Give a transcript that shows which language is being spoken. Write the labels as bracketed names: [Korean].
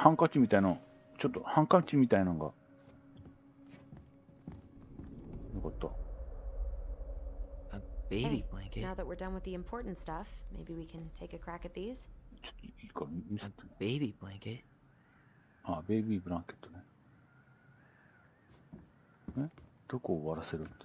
[Japanese] ハンカチみたいの、ちょっとハンカチみたいなのが。よかった。 [English] A baby Hey, blanket? now that we're done with the important stuff, maybe we can take a crack at these? [Japanese] ちょっといいか見せ [English] A [Japanese] て。 [English] baby blanket? [Japanese] あ、ベイビーブランケットね。どこを終わらせるって。